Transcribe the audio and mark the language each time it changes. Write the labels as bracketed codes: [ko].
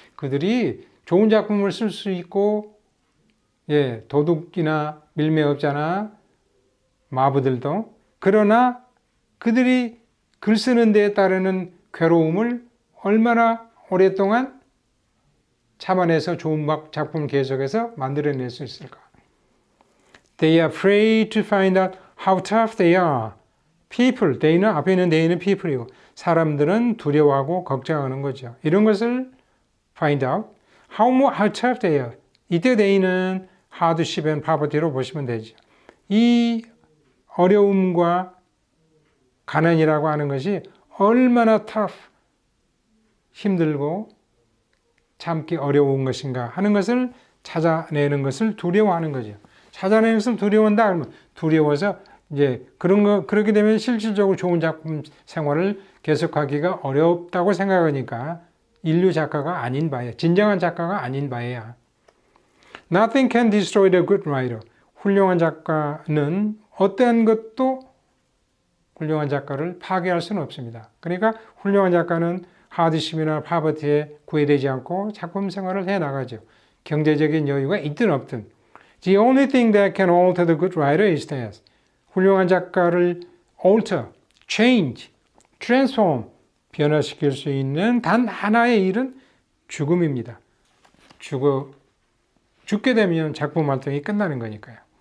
[ko] 그들이 좋은 작품을 쓸 수 있고, 예, 도둑이나 밀매업자나 마부들도, 그러나 그들이 글 쓰는 데에 따르는 괴로움을 얼마나 오랫동안 참아내서 좋은 작품을 계속해서 만들어낼 수 있을까? [en] They are afraid to find out how tough they are. [ko] People, they는 앞에 있는 they는 people이고 사람들은 두려워하고 걱정하는 거죠. 이런 것을 [en] find out. How tough they are. [ko] 이때 they는 hardship and poverty로 보시면 되죠. 이 어려움과 가난이라고 하는 것이 얼마나 tough, 힘들고 참기 어려운 것인가 하는 것을 찾아내는 것을 두려워하는 거죠. 찾아내는 것을 두려워한다 하면 두려워서 이제 그렇게 되면 실질적으로 좋은 작품 생활을 계속하기가 어렵다고 생각하니까 인류 작가가 아닌 바에, 진정한 작가가 아닌 바에야. [en] Nothing can destroy the good writer. [ko] 훌륭한 작가는 어떠한 것도 훌륭한 작가를 파괴할 수는 없습니다. 그러니까 훌륭한 작가는 하드십이나 파버티에 구애되지 않고 작품 생활을 해나가죠. 경제적인 여유가 있든 없든. [en] The only thing that can alter the good writer is that [ko] 훌륭한 작가를 [en] alter, change, transform, [ko] 변화시킬 수 있는 단 하나의 일은 죽음입니다. 죽게 되면 작품 활동이 끝나는 거니까요.